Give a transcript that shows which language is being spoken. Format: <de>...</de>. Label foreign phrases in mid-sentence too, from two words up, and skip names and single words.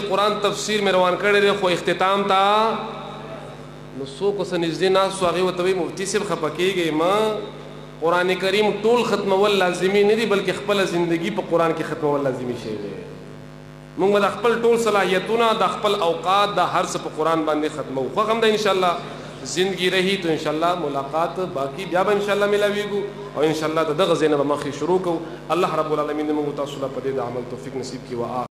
<ps>چې قرآن تفسیر مې روان کړی دی خو اختتام تا نو څوک اوس نږدې ناستو هغې ورته وایي مفتي صاحب خفه کېږئ ما قرآن کریم ټول ختمول لازمي نه دي بلکې خپله زندگی په قرآن کې ختمول لازمي شی دی موږ به د خپل ټول صلاحیتونه د خپل اوقات د هر څه په قرآن باندې ختمو خوښ هم ده انشاءالله</ps> <ur>زندگی رہی تو انشاءاللہ ملاقات باقی</ur> <ps>بیا به انشاءاللہ ملاویږو او انشاءاللہ د دغه ځای نه به مخکې شروع کوو</ps> <ar>الله رب العالمین</ar> <ps>موږ تاسو له په دې د عمل توفیق نصیب کړي.</ps>